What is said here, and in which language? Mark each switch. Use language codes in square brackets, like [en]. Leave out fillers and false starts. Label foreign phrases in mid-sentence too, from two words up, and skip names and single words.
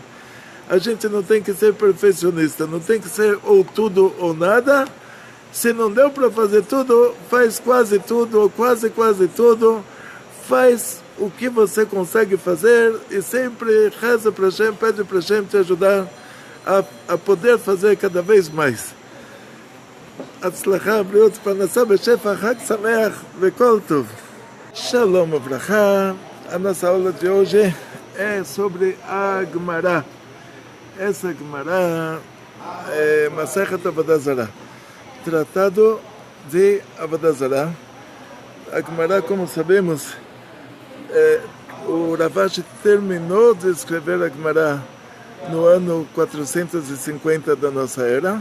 [pt] A gente não tem que ser perfeccionista, não tem que ser ou tudo ou nada. Se não deu para fazer tudo, faz quase tudo, ou quase tudo. Faz o que você consegue fazer e sempre reza para Hashem, pede para Hashem te ajudar a poder fazer cada vez mais. [he] הצלחה, בריאות, פרנסה, בשפע, חג שמח, וכל טוב. שלום וברכה. [pt] A nossa aula de hoje é sobre a Gemara. Essa Gemara é Masechet Avodah Zarah, tratado de Avodah Zarah. A Gemara, como sabemos, o Rav Ashi terminou de escrever a Gemara no ano 450 da nossa era.